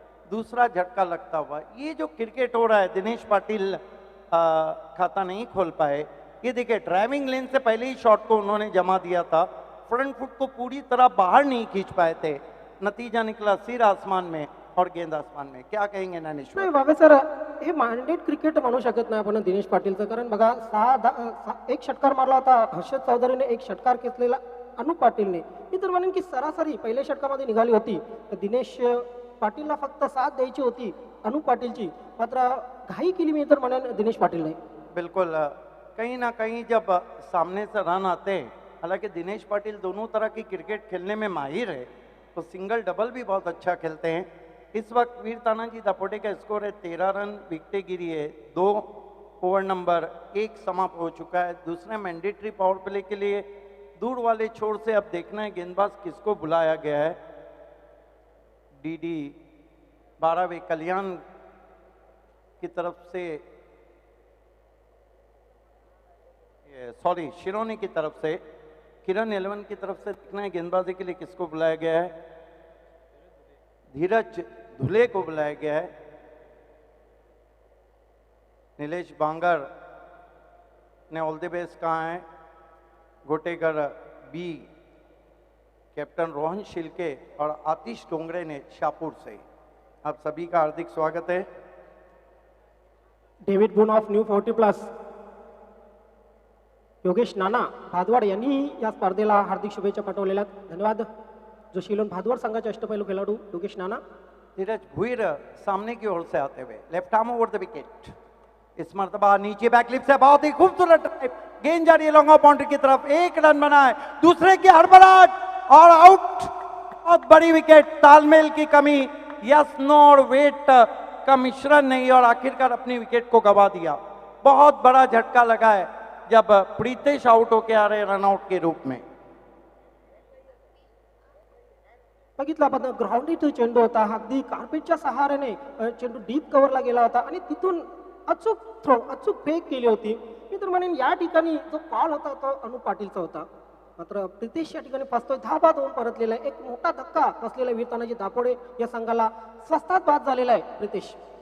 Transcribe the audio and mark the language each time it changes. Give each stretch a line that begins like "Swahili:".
Hindi: दूसरा झटका लगता हुआ, ये जो क्रिकेट हो रहा है, दिनेश पाटिल खाता नहीं खोल पाए। ये देखिए ड्राइविंग लेन से पहले ही शॉट को उन्होंने जमा दिया था, फ्रंट फुट को पूरी तरह बाहर नहीं खींच पाए थे। नतीजा निकला सिर आसमान में और गेंद आसमान में। क्या कहेंगे ज्ञानेश्वर?
Marathi: नाही बाबा सर, हे माइंडेड क्रिकेट म्हणू शकत नाही आपण दिनेश पाटीलचं, कारण बघा 1 षटकार मारला होता हर्षद चौधरीने, 1 षटकार खेचलेला अनुप पाटीलने. मी तर म्हणेन की सरासरी पहिल्या षटकामध्ये निघाली होती तर दिनेश पाटीलला फक्त साथ द्यायची होती अनुप पाटीलची, मात्र घाई केली मी तर म्हणेन दिनेश पाटीलने.
Hindi: बिल्कुल कहीं ना कहीं जब सामने से रन आते हैं, हालांकि दिनेश पाटिल दोनों तरह की क्रिकेट खेलने में माहिर है, तो सिंगल डबल भी बहुत अच्छा खेलते हैं. इस वक्त वीर तानाजी दापोटे का स्कोर है 13 रन, विकेटें गिरी है 2, ओवर नंबर 1 समाप्त हो चुका है. दूसरे मैंडेटरी पावर प्ले के लिए दूर वाले छोर से अब देखना है गेंदबाज किसको बुलाया गया है. डीडी 12वें कल्याण की तरफ से, सॉरी शिरोनी की तरफ से, किरण 11 की तरफ से देखना है गेंदबाजी के लिए किसको बुलाया गया है. धीरज धुले को बुलाया गया है. नीलेश बांगर ने ऑल द बेस्ट कहा है. गोटेगर बी, कैप्टन रोहन शिल्के और आतिश डोंगरे ने शाहपुर से. आप सभी का हार्दिक स्वागत है.
Marathi: David boon of new 40+, Yogesh नाना भादवाड यांनी या स्पर्धेला हार्दिक शुभेच्छा पाठवलेल्या आहेत. धन्यवाद. जो शिलोन भादवाड संघाचे अष्टपैलू खेळाडू योगेश नाना.
Hindi: धीरज भुईर सामने की ओर से आते हुए left arm over the wicket. इस मर्तबा नीचे बैकलिप से बहुत ही खूबसूरत ड्राइव, गेंद जा रही है लॉन्ग ऑफ बाउंड्री की तरफ. 1 रन बना है, दूसरे की हड़बड़ाहट और आउट. बहुत बड़ी विकेट. तालमेल की कमी, यस नो और वेट का मिश्रण नहीं, और आखिरकार अपनी विकेट को गवा दिया. बहुत बड़ा झटका लगा है जब प्रीतेश आउट होके आ रहे रनआउट के रूप में.
Marathi: बघितलं आपण ग्राउंडेड चेंडू होता, अगदी कार्पेटच्या सहाऱ्याने चेंडू डीप कव्हरला गेला होता आणि तिथून अचूक थ्रो, अचूक फेक केली होती. मी तर म्हणेन या ठिकाणी जो कॉल होता तो अनुप पाटीलचा होता. मात्र प्रितेश या ठिकाणी फसतोय. धाबा होऊन परतलेला आहे. एक मोठा धक्का बसलेला वीर तानाजी दापोडे या संघाला स्वस्तात बाद झालेला आहे प्रितेश.